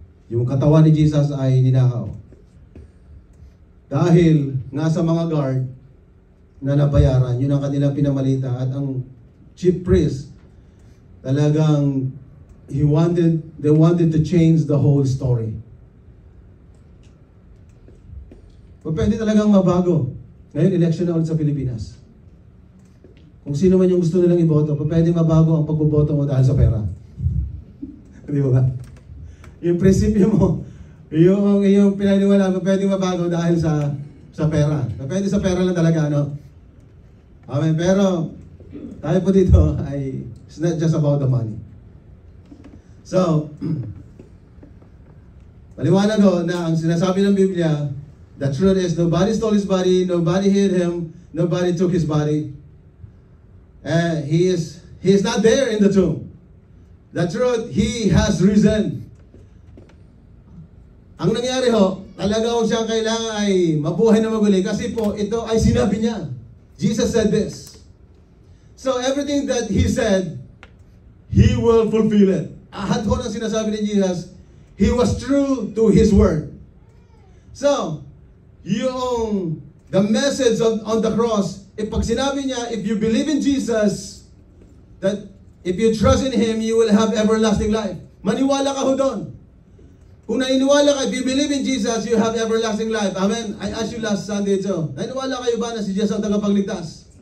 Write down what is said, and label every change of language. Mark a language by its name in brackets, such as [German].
[Filipino] Yung katawan ni Jesus ay ninakaw. Dahil nga sa mga guard na nabayaran, yun ang kanilang pinamalita. At ang chief priest, talagang [English] they wanted to change the whole story. [Filipino] Pwede talagang mabago. Ngayon, election na ulit sa Pilipinas. Kung sino man yung gusto nilang iboto, pwede mabago ang pagboboto mo dahil sa pera. Di ba? Yung prinsipyo mo, yung pinaniwala mo, pwede mabago dahil sa pera. Pwede sa pera lang talaga, no? Amen. Pero, tayo po dito ay, [English] it's not just about the money. So, [Filipino] paliwanag ko na ang sinasabi ng Biblia, [English] the truth is, nobody stole his body, nobody hid him, nobody took his body. He is not there in the tomb. The truth, he has risen. [Filipino] Ang nangyari ho, talaga ho siyang kailangan ay mabuhay na maguli kasi po ito ay sinabi niya. [English] Jesus said this. So everything that He said, He will fulfill it. [Filipino] Ahad ho ng sinasabi ni Jesus, [English] He was true to His word. So, the message on the cross, [Filipino] pag sinabi niya, [English] if you believe in Jesus, that if you trust in Him, you will have everlasting life. [Filipino] Maniwala ka ho doon. Kung naniniwala ka, [English] if you believe in Jesus, you have everlasting life. Amen? I asked you last Sunday too. [Filipino] Naniniwala kayo ba na si Jesus ang tagapagligtas?